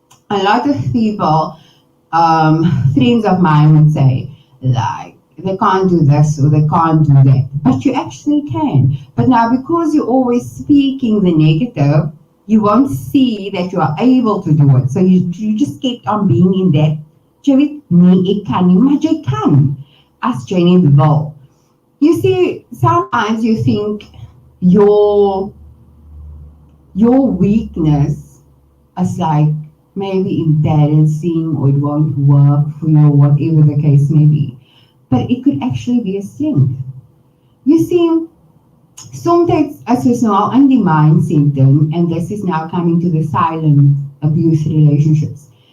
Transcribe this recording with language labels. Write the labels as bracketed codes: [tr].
[en] A lot of people, friends of mine would say, like, they can't do this or they can't do that. But you actually can. But now, because you're always speaking the negative, you won't see that you are able to do it. So you just kept on being in that. [af] Jy weet, nee, ek kan nie, maar jy kan. As jy nie wil. [en] You see, sometimes you think your weakness is like maybe embarrassing, or it won't work for you, or whatever the case may be. But it could actually be a strength. You see, sometimes as we know in the mind symptom, and this is now coming to the silent abuse relationships.